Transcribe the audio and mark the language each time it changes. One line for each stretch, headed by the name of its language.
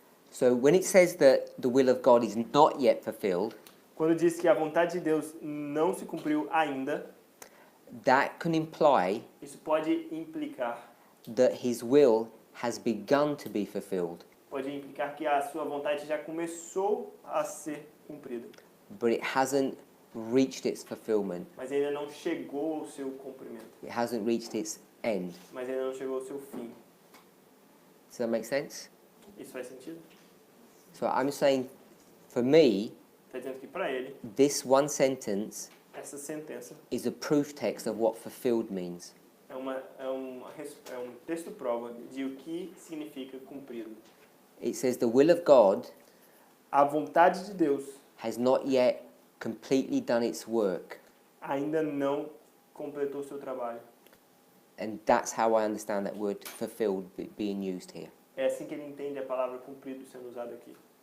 English: So when it says that the will of God is not yet fulfilled,
Portuguese: Quando diz que a vontade de Deus não se cumpriu ainda,
English: that can imply
Portuguese: isso pode implicar
English: that his will has begun to be fulfilled,
Portuguese: que a sua vontade já começou a ser cumprida,
English: but it hasn't reached its fulfillment.
Portuguese: mas ainda não chegou ao seu cumprimento,
English: It hasn't reached its end.
Portuguese: mas ainda não chegou ao seu fim.
English: Does that make sense?
Portuguese: Isso faz sentido?
English: So I'm saying, for me,
Portuguese: Está dizendo que para ele,
English: this one sentence
Portuguese: essa sentença
English: is a proof text of what fulfilled means.
Portuguese: é um texto prova de o que significa cumprido.
English: It says the will of God
Portuguese: A vontade de Deus
English: has not yet completely done its work.
Portuguese: ainda não completou seu trabalho.
English: And that's how I understand that word fulfilled being used here.
Portuguese: É assim que ele entende a palavra cumprido sendo usada aqui.